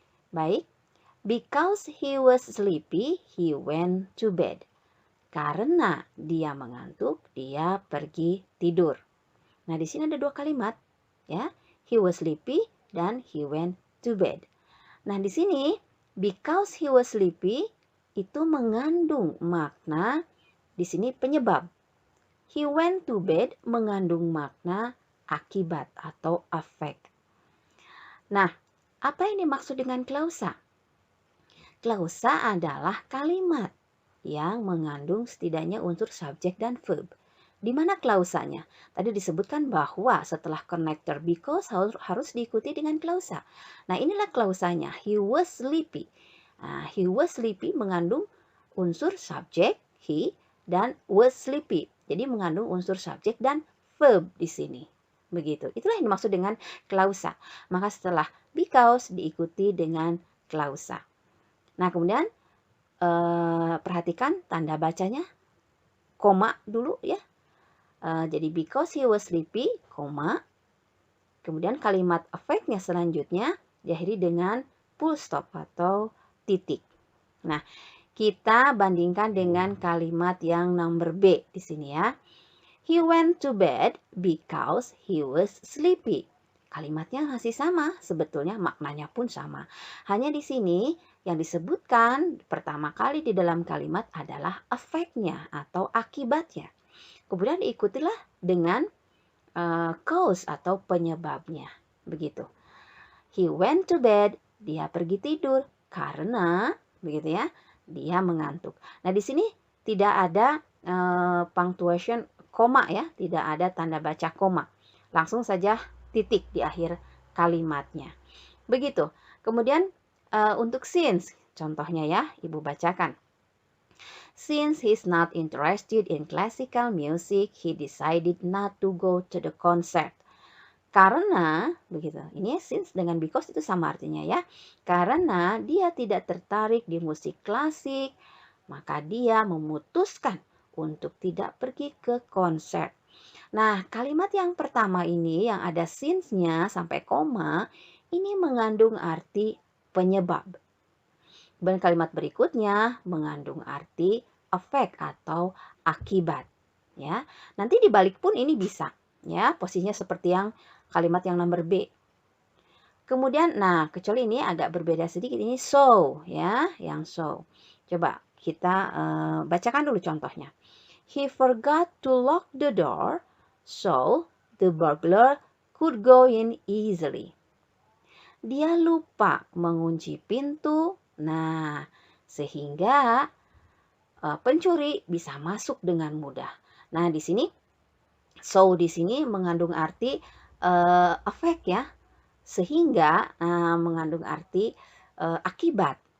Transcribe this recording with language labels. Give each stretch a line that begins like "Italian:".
English: Baik, because he was sleepy, he went to bed.
Indonesian: Karena dia mengantuk, dia pergi tidur. Nah, di sini ada dua kalimat.
English: Ya, he was sleepy dan he went to bed.
Indonesian: Nah, di sini
English: because he was sleepy
Indonesian: itu mengandung makna di sini penyebab.
English: He went to bed
Indonesian: mengandung makna akibat atau
English: effect.
Indonesian: Nah, apa yang dimaksud dengan klausa? Klausa adalah kalimat yang mengandung setidaknya unsur subjek dan verb. Di mana klausanya? Tadi disebutkan bahwa setelah connector because harus diikuti dengan klausa. Nah, inilah klausanya.
English: He was sleepy.
Indonesian: Nah,
English: he was sleepy
Indonesian: mengandung unsur subjek, he, dan was sleepy. Jadi mengandung unsur subjek dan verb di sini. Begitu. Itulah yang dimaksud dengan klausa. Maka setelah because diikuti dengan klausa. Nah, kemudian perhatikan tanda bacanya. Koma dulu ya.
English: Jadi because he was sleepy, koma.
Indonesian: Kemudian kalimat effect-nya selanjutnya diakhiri dengan full stop atau titik. Nah, kita bandingkan dengan kalimat yang number B di sini ya.
English: He went to bed because he was sleepy.
Indonesian: Kalimatnya masih sama, sebetulnya maknanya pun sama. Hanya di sini yang disebutkan pertama kali di dalam kalimat adalah efeknya atau akibatnya. Kemudian diikutilah dengan cause atau penyebabnya. Begitu.
English: He went to bed,
Indonesian: dia pergi tidur karena begitu ya, dia mengantuk. Nah, di sini tidak ada punctuation koma ya, tidak ada tanda baca koma. Langsung saja titik di akhir kalimatnya. Begitu. Kemudian untuk since, contohnya ya, Ibu bacakan.
English: Since he's not interested in classical music, he decided not to go to the concert.
Indonesian: Karena, begitu, ini since dengan because itu sama artinya ya. Karena dia tidak tertarik di musik klasik, maka dia memutuskan untuk tidak pergi ke konser. Nah, kalimat yang pertama ini yang ada since-nya sampai koma, ini mengandung arti penyebab. Dan kalimat berikutnya mengandung arti efek atau akibat. Ya, nanti dibalik pun ini bisa. Ya, posisinya seperti yang kalimat yang nomor B. Kemudian, nah, kecuali ini agak berbeda sedikit. Ini so, ya, yang so. Coba kita bacakan dulu contohnya.
English: He forgot to lock the door, so the burglar could go in easily.
Indonesian: Dia lupa mengunci pintu, nah, sehingga pencuri bisa masuk dengan mudah. Nah, di sini so di sini mengandung arti efek ya, sehingga mengandung arti akibat.